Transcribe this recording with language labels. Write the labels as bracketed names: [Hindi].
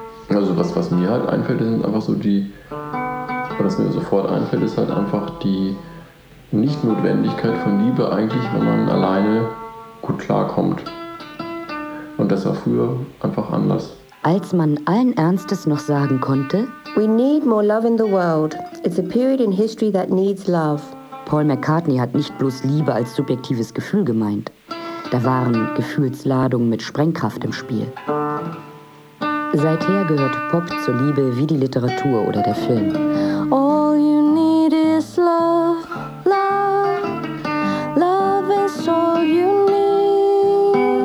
[German] Also was mir halt einfällt, sind einfach so die, was mir sofort einfällt, ist halt einfach die Nichtnotwendigkeit von Liebe eigentlich, wenn man alleine gut klarkommt. Und das war früher einfach anders. Als man allen Ernstes noch sagen konnte, [English] we need more love in the world. It's a period in history that needs love. [German] Paul McCartney hat nicht bloß Liebe als subjektives Gefühl gemeint. Da waren Gefühlsladungen mit Sprengkraft im Spiel. Seither gehört Pop zur Liebe wie die Literatur oder der Film. [English] All you need is love, love, love is all you need.